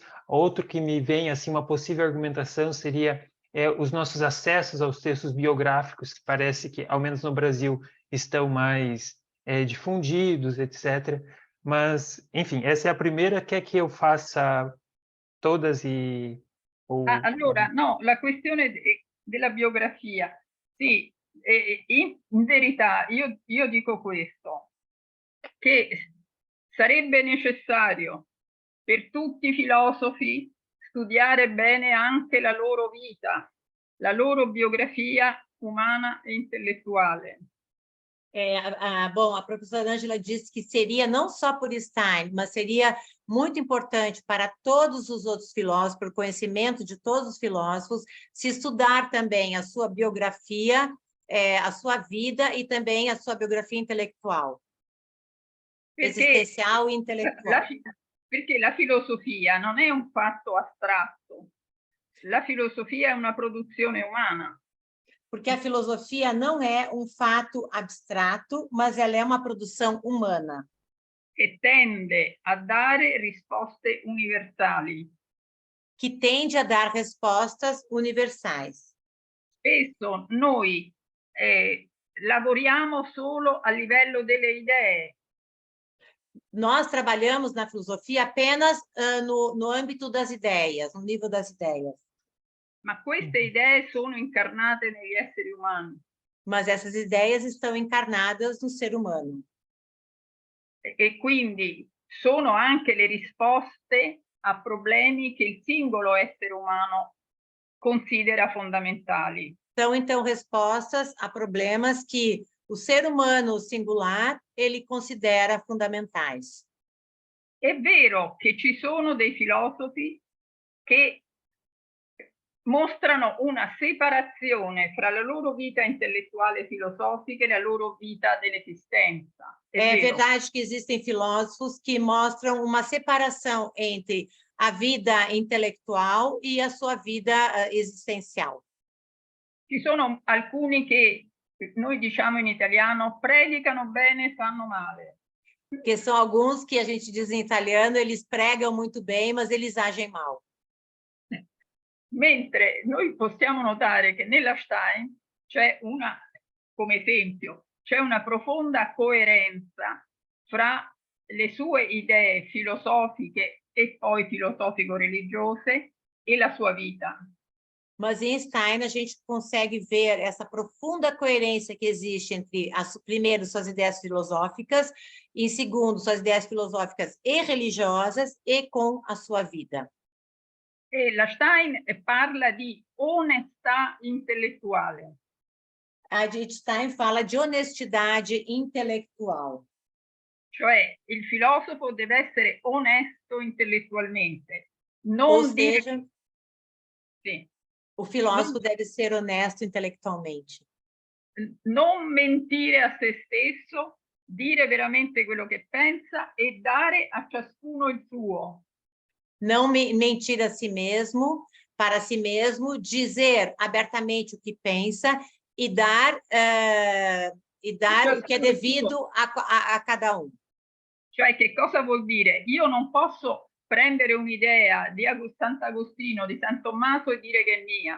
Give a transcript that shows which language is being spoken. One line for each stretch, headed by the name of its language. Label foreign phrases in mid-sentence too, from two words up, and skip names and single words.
Portuguese: Outro que me vem, assim, uma possível argumentação seria os nossos acessos aos textos biográficos, que parece que, ao menos no Brasil, estão mais difundidos, etc. Mas, enfim, essa é a primeira. Quer que eu faça todas e...
Italian: Allora, no, la questione della biografia. Sì, in verità io dico questo, che sarebbe necessario per tutti i filosofi studiare bene anche la loro vita, la loro biografia umana e intellettuale.
Portuguese: Bom, a professora Ângela disse que seria não só por Stein, mas seria muito importante para todos os outros filósofos, para o conhecimento de todos os filósofos, se estudar também a sua biografia, a sua vida e também a sua biografia intelectual, existencial e intelectual.
Italian: Perché la filosofia non è un fatto astratto, la filosofia è una produzione umana.
Portuguese: Porque a filosofia não é um fato abstrato, mas ela é uma produção humana.
Italian: Che tende a dare risposte universali.
Portuguese: Que tende a dar respostas universais.
Italian: Spesso noi lavoriamo solo a livello delle idee.
Portuguese: Nós trabalhamos na filosofia apenas no âmbito das ideias, no nível das ideias.
Italian: Ma queste idee sono incarnate negli esseri umani.
Portuguese: Mas essas ideias estão encarnadas no ser humano.
Italian: E quindi sono anche le risposte a problemi che il singolo essere umano considera fondamentali.
Portuguese: São, então, respostas a problemas que o ser humano singular, ele considera fundamentais.
Italian: È vero che ci sono dei filosofi che mostrano una separazione fra la loro vita intellettuale e filosofica e la loro vita dell'esistenza.
Portuguese: É vero? verdade que existem filósofos que mostram uma separação entre a vida intelectual e a sua vida existencial.
Italian: Ci sono alcuni che noi diciamo in italiano predicano bene, fanno male.
Portuguese: Porque são alguns que a gente diz em italiano, eles pregam muito bem, mas eles agem mal.
Italian: Mentre noi possiamo notare che nella Stein c'è una, come esempio, c'è una profonda coerenza fra le sue idee filosofiche e poi filosofico-religiose e la sua vita.
Portuguese: Mas em Stein a gente consegue ver essa profunda coerência que existe entre, primeiro, suas ideias filosóficas, e, em segundo, suas ideias filosóficas e religiosas, e com a sua vida.
Italian: E la Stein parla di onestà intellettuale.
Portuguese: A Edith Stein fala de honestidade intelectual.
Italian: Cioè il filosofo deve essere onesto intellettualmente,
Portuguese: Ou
Italian: non dire...
Portuguese: seja, Sì. o filósofo deve ser honesto intelectualmente.
Italian: Non mentire a se stesso, dire veramente quello che pensa e dare a ciascuno il suo.
Portuguese: Não mentir a si mesmo, para si mesmo, dizer abertamente o que pensa e dar o que é devido a cada um.
Italian: Cioè, che cosa vuol dire? Io non posso prendere un'idea di Sant'Agostino, di San Tommaso e dire che è mia.